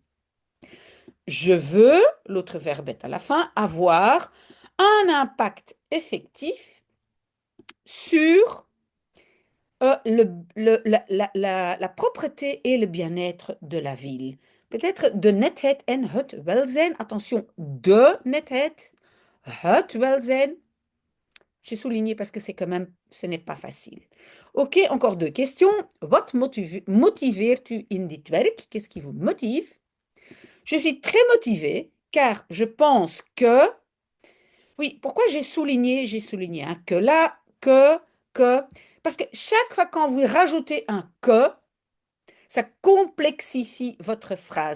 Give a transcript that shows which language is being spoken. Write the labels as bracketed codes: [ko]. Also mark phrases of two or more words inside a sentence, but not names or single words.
[fr] Je veux, l'autre verbe est à la fin, avoir un impact effectif sur la propreté et le bien-être de la ville. [nl] Peut-être de netheid en het welzijn. Attention, de netheid, het welzijn. [fr] J'ai souligné parce que c'est quand même, ce n'est pas facile. Ok, encore deux questions. [nl] Wat motiveert u in dit werk? [fr] Qu'est-ce qui vous motive? Je suis très motivée car je pense que... Oui, pourquoi j'ai souligné? J'ai souligné un que là, que... Parce que chaque fois quand vous rajoutez un que, ça complexifie votre phrase.